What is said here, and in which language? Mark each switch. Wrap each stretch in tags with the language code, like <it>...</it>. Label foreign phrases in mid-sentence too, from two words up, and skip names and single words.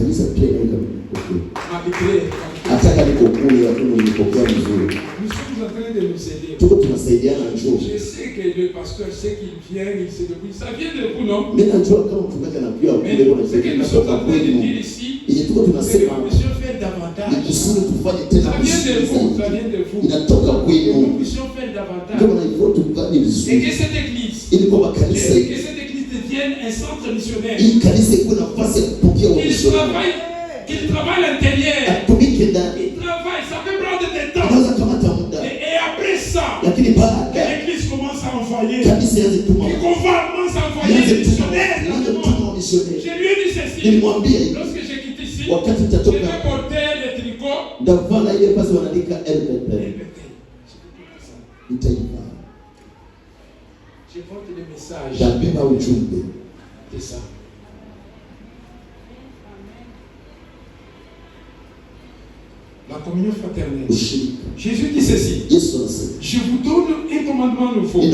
<fr>Malgré. Nous sommes en train de nous aider. Je sais que le pasteur sait qu'il vient, il sait depuis. Ça vient de vous, non? Mais ce que nous sommes en train de dire ici,</fr> <sw>yenye tuko tunasema</sw> <fr>faire davantage.</fr> <sw>ni kusudi tufanye tena</sw> <fr>Ça vient de vous, ça vient de vous.</fr> <sw>inatoka kwenu.</sw> <fr>Nous puissions faire davantage.</fr> <sw>Ndio maana hivyo tufanye</sw> <fr>Et</fr> <sw>vizuri</sw> <fr>que cette église,</fr> <sw>ili kwa kanisa</sw> <fr>et que cette église devienne un centre missionnaire.</fr> <sw>hii kanisa ikuwe nafasi ya kupokea</sw> <fr>Qu'il travaille à l'intérieur.</fr> <sw>atumike ndani.</sw> <fr>Il travaille, ça peut prendre des temps.</fr> <sw>Anaweza kamata muda,</sw> <fr>Et après ça,</fr> <sw>lakini baada</sw> <fr>l'église commence à envoyer.</fr> <sw>kanisa yaanze kutuma,</sw> <fr>Et qu'on va commencer à envoyer des missionnaires dans le monde. Je lui ai dit ceci.</fr> <sw>Nilimwambia hivi,</sw> <fr>Lorsque j'ai quitté ici,</fr> <sw>wakati</sw> <fr>je</fr> <sw>nitatoka</sw> <fr>vais porter le tricot.</fr> <sw>ndavala ile basi wanaandika LBP nitaivaa,</sw> <fr>Je porte le message.</fr> <sw>ntabeba ujumbe.</sw> <fr>C'est ça. La communion fraternelle. Jésus dit ceci. Je vous donne un commandement nouveau.</fr>